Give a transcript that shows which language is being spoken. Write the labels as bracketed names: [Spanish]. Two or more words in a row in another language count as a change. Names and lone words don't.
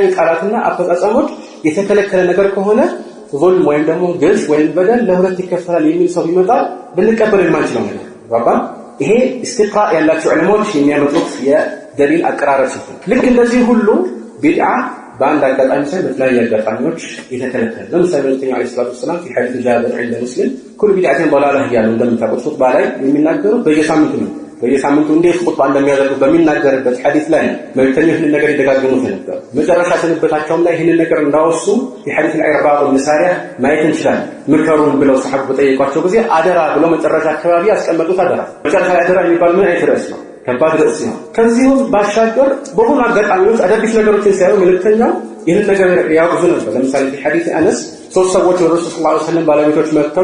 [Amharic] ቃላትና አፈጻጸሞች የተከለከለ ነገር ከሆነ ዙልም ወይም ደግሞ ግፍ ወይም በደል ለሁለት ይከፈላል የሚል ሰው ቢመጣ ልንቀበል የማንችለው ነገር ባባ። ይሄ ኢስቲቅራእ ያላቸው ዑለሞች የሚያመጡት የደሊል አቀራረብ ሲሆን ልክ እንደዚህ ሁሉ ቢድዓ በአንድ አጋጣሚ ሳይሆን በተለያዩ አጋጣሚዎች የተከለከለ። ለምሳሌ ነብዩ [Arabic] عليه الصلاة والسلام في حديث جابر عند مسلم كل بدعة ضلالة [Amharic] እያሉ እንደምታውቁት ኹጥባ ላይ የሚናገሩት በየሳምንቱ ነው። በየሳምንቱ እንዴት ኹጥባ እንደሚያደርጉ በሚናገርበት ሐዲስ ላይ መልእክተኞች ይህንን ነገር ይደጋግሙት ነበር። መጨረሻ ስንበታቸውም ላይ ይህንን ነገር እንዳወሱ የሐዲስ العرباض بن سارية ማየት እንችላለን። ምከሩን ብለው ሰሐቡ በጠየቋቸው ጊዜ አደራ ብለው መጨረሻ አካባቢ ያስቀመጡት አደራ። መጨረሻ አደራ የሚባል ምን አይነት ርዕስ ነው? ከባድ ርዕስ ነው። ከዚሁ ባሻገር በሆኑ አጋጣሚዎች አዳዲስ ነገሮችን ሲያዩ መልእክተኛው ይህን ነገር ያውቁ ነበር። ለምሳሌ ሐዲስ አነስ 3 ሰዎች ወደ ረሱል [Arabic] صلى الله عليه وسلم [Amharic] ባለቤቶች መጥተው